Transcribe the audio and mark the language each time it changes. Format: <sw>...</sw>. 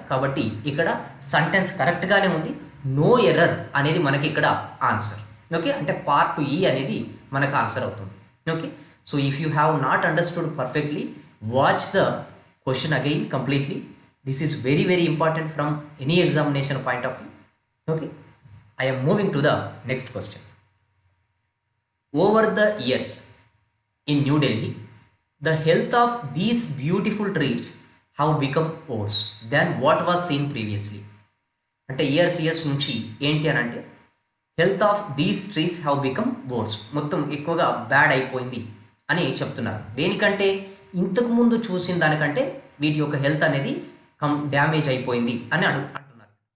<te>కాబట్టి ఇక్కడ సెంటెన్స్ కరెక్ట్గానే ఉంది, నో ఎర్రర్ అనేది మనకి ఇక్కడ ఆన్సర్.</te> <en>okay</en> <te>అంటే పార్ట్ E అనేది మనకు ఆన్సర్ అవుతుంది.</te> <en>Okay so if you have not understood perfectly watch the question again completely. This is very very important from any examination point of view. Okay I am moving to the next question. Over the years in New Delhi, the health of these beautiful trees have become worse than what was seen previously.</en> <te>అంటే years నుంచి ఏంటి అని అంటే</te> <en>health of these trees have become worse,</en> <te>మొత్తం ఎక్కువగా bad అయిపోయింది అని చెప్తున్నారు. దేనికంటే ఇంతకు ముందు చూసిన దానికంటే వీటి యొక్క హెల్త్ అనేది డ్యామేజ్ అయిపోయింది అని అంటున్నారు.</te>